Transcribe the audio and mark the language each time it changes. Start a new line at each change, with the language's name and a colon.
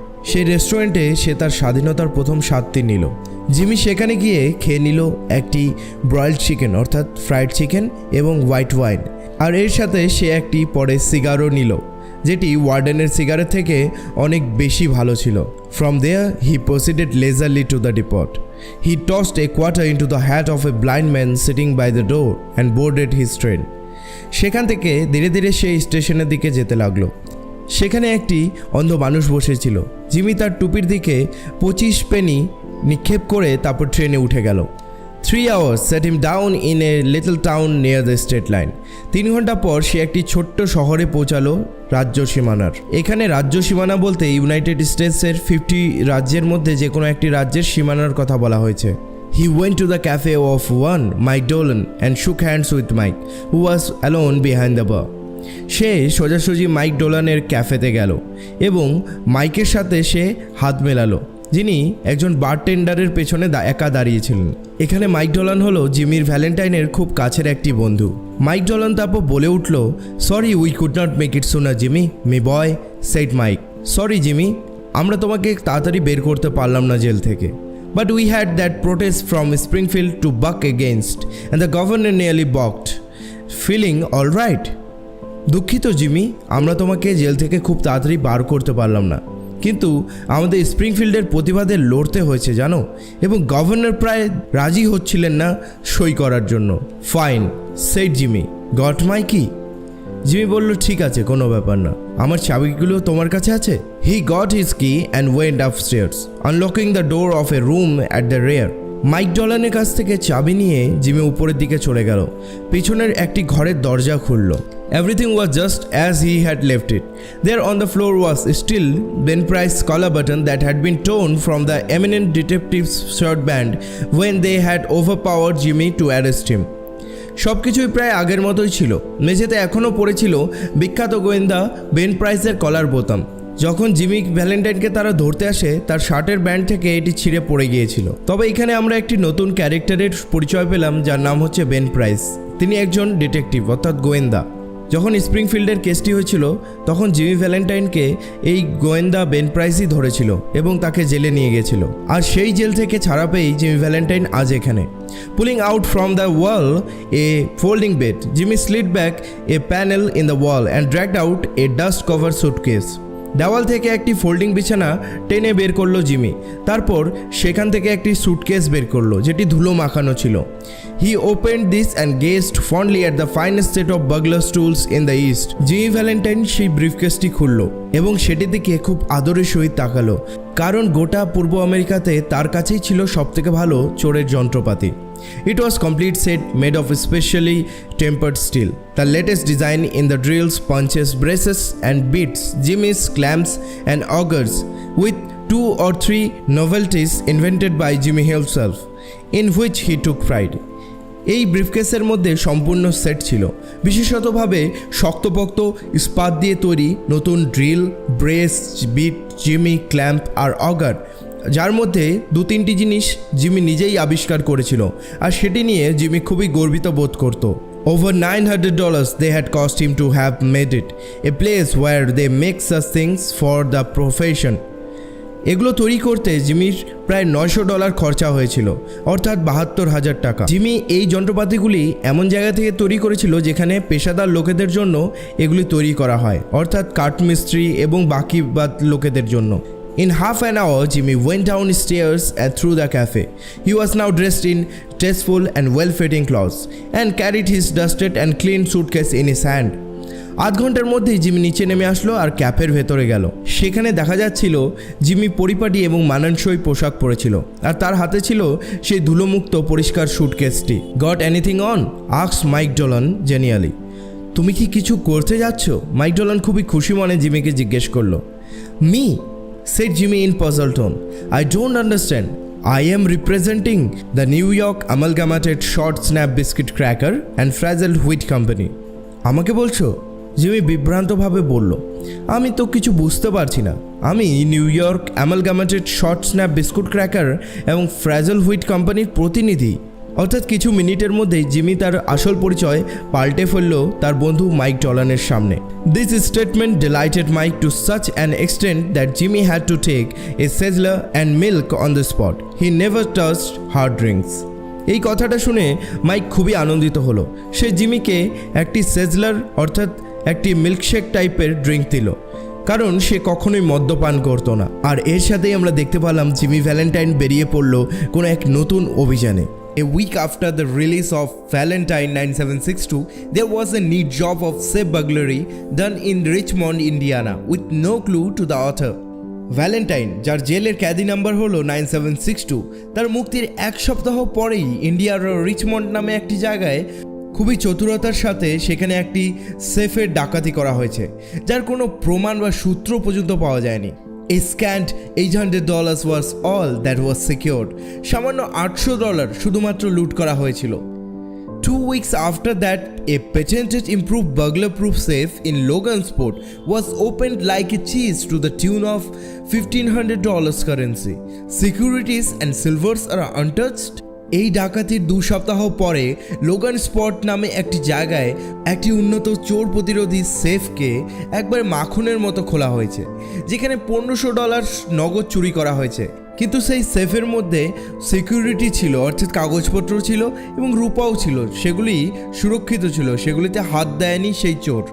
Bangla: সেই রেস্টুরেন্টে সে তার স্বাধীনতার প্রথম স্বাদটি নিল। জিমি সেখানে গিয়ে খেয়ে নিল একটি ব্রয়েলড চিকেন অর্থাৎ ফ্রাইড চিকেন এবং হোয়াইট ওয়াইন, আর এর সাথে সে একটি পরে সিগারও নিল, যেটি ওয়ার্ডেনের সিগারের থেকে অনেক বেশি ভালো ছিল।
English: From there he proceeded lazily to the depot. He tossed a quarter into the hat of a blind man sitting by the door and boarded his train.
Bangla: সেখান থেকে ধীরে ধীরে সে স্টেশনের দিকে যেতে লাগলো। সেখানে একটি অন্ধ মানুষ বসেছিল। জিমি তার টুপির দিকে 25 পেনি নিক্ষেপ করে তারপর ট্রেনে উঠে গেল।
English: 3 hours set him down in a little town near the state line.
Bangla: 3 ঘন্টা পর সে একটি ছোট্ট শহরে পৌঁছালো রাজ্য সীমানার। এখানে রাজ্য সীমানা বলতে ইউনাইটেড স্টেটসের 50 রাজ্যের মধ্যে যে কোনো একটি রাজ্যের সীমানার কথা বলা হয়েছে।
English: He went to the cafe of one Mike Dolan and shook hands with Mike, who was alone behind the bar.
Bangla: সে সোজাসুজি মাইক ডোলানের ক্যাফেতে গেল এবং মাইকের সাথে সে হাত মেলালো, যিনি একজন বারটেন্ডারের পেছনে একা দাঁড়িয়েছিলেন। এখানে মাইক ডোলান হলো জিমির ভ্যালেন্টাইনের খুব কাছের একটি বন্ধু।
English: Mike Dolan
Bangla: তারপর বলে উঠল,
English: Sorry we could not make it sooner Jimmy, me boy said Mike.
Bangla: Sorry Jimmy, আমরা তোমাকে তাড়াতাড়ি বের করতে পারলাম না জেল থেকে।
English: But we had that protest from Springfield to buck against, and the governor nearly balked. Feeling all right?
Bangla: দুঃখিত Jimmy, আমরা তোমাকে জেল থেকে খুব তাড়াতাড়ি বার করতে পারলাম না, কিন্তু আমাদের স্প্রিংফিল্ডের প্রতিবাদে লড়তে হয়েছে জানো, এবং গভর্নর প্রায় রাজি হচ্ছিলেন না সই করার জন্য।
English: Fine said Jimmy, got my key?
Bangla: জিমি বলল, ঠিক আছে, কোনো ব্যাপার না, আমার চাবিগুলো তোমার কাছে আছে।
English: He got his key and went upstairs, unlocking the door of a room at the rear.
Bangla: Mic ডলানের কাছ থেকে চাবি নিয়ে জিমি উপরের দিকে চলে গেল। পিছনের একটি ঘরের দরজা খুলল।
English: Everything was just as he had left it. There on the floor was still Ben Price's collar button that had been torn from the eminent detective's shirt band when they had overpowered Jimmy to arrest him.
Bangla: সব কিছুই প্রায় আগের মতোই ছিল। মেঝেতে এখনও পড়েছিল বিখ্যাত গোয়েন্দা বেন প্রাইসের কলার বোতাম। যখন জিমি ভ্যালেন্টাইনকে তারা ধরতে আসে, তার শার্টের ব্যান্ড থেকে এটি ছিঁড়ে পড়ে গিয়েছিল। তবে এখানে আমরা একটি নতুন ক্যারেক্টারের পরিচয় পেলাম, যার নাম হচ্ছে বেন প্রাইস। তিনি একজন ডিটেকটিভ অর্থাৎ গোয়েন্দা। যখন স্প্রিংফিল্ডের কেসটি হয়েছিল তখন জিমি ভ্যালেন্টাইনকে এই গোয়েন্দা বেন প্রাইসই ধরেছিল এবং তাকে জেলে নিয়ে গেছিল। আর সেই জেল থেকে ছাড়া পেয়েই জিমি ভ্যালেন্টাইন আজ এখানে।
English: Pulling out from the wall a folding bed, Jimmy slid back a panel in the wall and dragged out a dust-covered suitcase.
Bangla: দেওয়াল থেকে একটি ফোল্ডিং বিছানা টেনে বের করলো জিমি। তারপর সেখান থেকে একটি সুটকেস বের করলো যেটি ধুলো মাখানো ছিল।
English: He opened this and gazed fondly at the finest set of burglar's tools in the east.
Bangla: Jimmy Valentine সেই ব্রিফকেসটি খুললো এবং সেটির দিকে খুব আদরের সহিত তাকালো, কারণ গোটা পূর্ব আমেরিকাতে তার কাছেই ছিল সবথেকে ভালো চোরের যন্ত্রপাতি।
English: It was complete set made of specially tempered steel. The latest design in the drills, punches, braces and bits, jimmies, clamps and augers, with 2 or 3 novelties invented by Jimmy himself, in which he took pride.
Bangla: এই ব্রিফকেসের মধ্যে সম্পূর্ণ set ছিল, বিশেষতভাবে শক্তপোক্ত ইস্পাত দিয়ে তৈরি নতুন drill, brace, bit, Jimmy, clamp আর অগার, যার মধ্যে 2-3টি জিনিস জিমি নিজেই আবিষ্কার করেছিল, আর সেটি নিয়ে জিমি খুবই গর্বিত বোধ করত।
English: Over $900 they had cost him to have made it, a place where they make such things for the profession.
Bangla: এগুলো তৈরি করতে জিমির প্রায় $900 খরচা হয়েছিল, অর্থাৎ 72,000 টাকা। জিমি এই যন্ত্রপাতিগুলি এমন জায়গা থেকে তৈরি করেছিল যেখানে পেশাদার লোকেদের জন্য এগুলি তৈরি করা হয়, অর্থাৎ কাঠমিস্ত্রি এবং বাকি লোকেদের জন্য।
English: In half an hour, Jimmy went downstairs and through the cafe. He was now dressed in tasteful and well-fitting clothes and carried his dusted and clean suitcase in his hand.
Bangla: আধ ঘন্টার মধ্যেই জিমি নিচে নেমে আসলো আর ক্যাফের ভেতরে গেল। সেখানে দেখা যাচ্ছিল জিমি পরিপাটি এবং মানানসই পোশাক পরেছিল, আর তার হাতে ছিল সেই ধুলোমুক্ত পরিষ্কার সুটকেসটি।
English: Got anything on? asked Mike Dolan genially.
Bangla: তুমি কি কিছু করতে যাচ্ছ? মাইক ডলান খুবই খুশি মনে জিমিকে জিজ্ঞেস করলো।
English: Me? said Jimmy in puzzled tone. I don't understand. I am representing the New York Amalgamated Short Snap Biscuit Cracker and Frazzled Wheat Company.
Bangla: আমাকে বলছো? জিমি বিভ্রান্তভাবে বলল, আমি তো কিছু বুঝতে পারছি না। আমি new York অ্যামালগামেটেড short snap biscuit cracker এবং ফ্রাজল হুইট কোম্পানির প্রতিনিধি। অর্থাৎ কিছু মিনিটের মধ্যেই জিমি তার আসল পরিচয় পাল্টে ফেলল তার বন্ধু মাইক ডলানের সামনে।
English: This statement delighted Mike to such an extent that Jimmy had to take a sizzler and milk on the spot. He never touched hard drinks.
Bangla: এই কথাটা শুনে মাইক খুবই আনন্দিত হলো। সে জিমিকে একটি সেজলার অর্থাৎ একটি মিল্কশেক টাইপের ড্রিঙ্ক দিল, কারণ সে কখনোই মদ্যপান করতো না। আর এর সাথেই আমরা দেখতে পেলাম জিমি ভ্যালেন্টাইন বেরিয়ে পড়ল কোনো এক নতুন অভিযানে।
English: A week after the release of Valentine 9762, there was a neat job of safe burglary done in Richmond, Indiana, with no clue to the author.
Bangla: Valentine, যার জেলের ক্যাদি নাম্বার হলো 9762, তার মুক্তির 1 সপ্তাহ পরেই ইন্ডিয়ার রিচমন্ড নামে একটি জায়গায় খুবই চতুরতার সাথে সেখানে একটি সেফের ডাকাতি করা হয়েছে, যার কোনো প্রমাণ বা সূত্র পর্যন্ত পাওয়া যায়নি।
English: A scant $800 was all that was secured.
Bangla: সামান্য $800 শুধুমাত্র লুট করা হয়েছিল।
English: 2 weeks after that, a patented improved burglar-proof safe in Logansport was opened like a cheese to the tune of $1,500 currency. Securities and silvers are untouched.
Bangla: এই ডাকাতির 2 সপ্তাহ পরে Logan spot নামে একটি জায়গায় একটি উন্নত চোর প্রতিরোধী সেফকে একবার মাখনের মতো খোলা হয়েছে, যেখানে $1,500 নগদ চুরি করা হয়েছে। কিন্তু সেই সেফের মধ্যে সিকিউরিটি ছিল, অর্থাৎ কাগজপত্র ছিল এবং রূপাও ছিল, সেগুলি সুরক্ষিত ছিল, সেগুলিতে হাত দেয়নি সেই চোর।